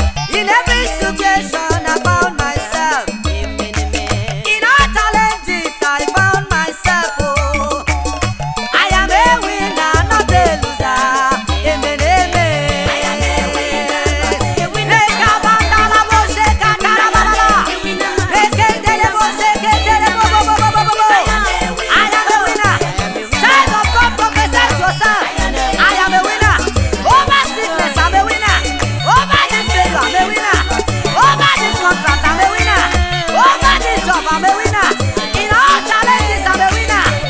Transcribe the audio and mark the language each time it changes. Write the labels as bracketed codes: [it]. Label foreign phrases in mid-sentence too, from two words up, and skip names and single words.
[en] In every situation I found myself, In all challenges, I found myself, oh. I am a winner, not a loser. Amen, amen. I am a winner, not a winner. Rekabandala bo sheka tarababa. I am a winner. Rekendele bo sheke tele bo bo bo bo bo bo bo. I am a winner. Child of God, prophesy to yourself. I am a winner. Over sickness, I'm a winner. Over this failure, I'm a winner. Over this contract, I'm a winner. Over this job, I'm a winner. In all challenges, I'm a winner.